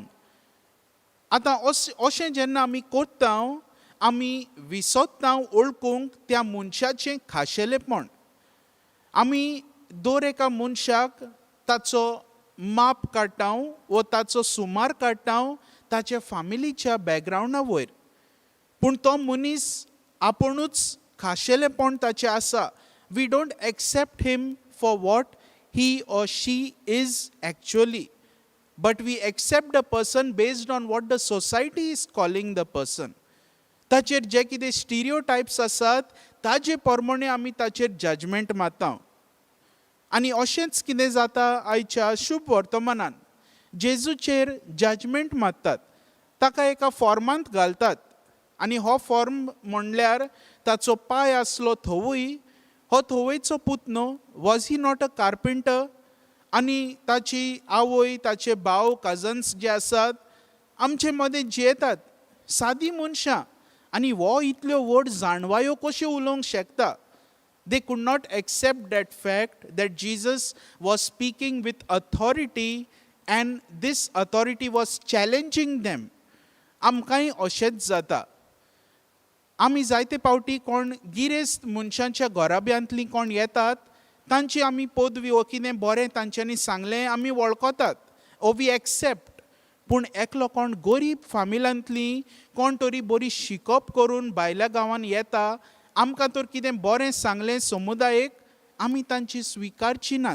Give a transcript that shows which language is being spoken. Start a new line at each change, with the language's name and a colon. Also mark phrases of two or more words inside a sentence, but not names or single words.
Konkani: आतां अशें जेन्ना आमी करता आमी विसोत्ता ओळखूंक त्या मनशाचें खाशेलेपण. आमी दर एका मनशाक ताचो माप काडटा वो ताचो सुमार काडटा ताच्या फामिलीच्या बॅकग्रावंडा वयर. पूण तो मनीस आपुणूच खाशेलेपण ताचें आसा.
English: we don't accept him for what he or she is actually, but we accept the person based on what the society is calling the person.
Konkani: ताचेर जे कितें स्टिरियोटायप्स आसात ताजे प्रमाणे आमी ताचेर जजमेंट मारता. आनी अशेंच कितें जाता आयच्या शुभ वर्तमानान जेजूचेर जजमेंट मारतात, ताका एका फॉर्मांत घालतात आनी हो फॉर्म म्हणल्यार ताचो पांय आसलो थंयूय हो थोवयचो पूत न्हू,
English: was he not a carpenter?
Konkani: आनी ताची आवय, ताचे भाव, कजन्स जे आसात आमचे मदें जियेतात, सादी मनशां, आनी हो इतल्यो व्हड जाणवायो कश्यो उलोवंक शकता?
English: They could not accept that fact that Jesus was speaking with authority and this authority was challenging them.
Konkani: आमकांय अशेंच जाता. आमी जायते पावटी कोण गिरेस्त मनशांच्या घराब्यांतलीं कोण येतात, तांची आमी पदवी वो कितें बरें तांच्यांनी सांगलें आमी वळखतात,
English: oh we accept.
Konkani: पूण एकलो कोण गरीब फामिलांतली कोण तरी बरी शिकप करून भायल्या गांवांत येता, आमकां तर कितें बरें सांगलें समुदायेक, आमी तांची स्विकारची नात.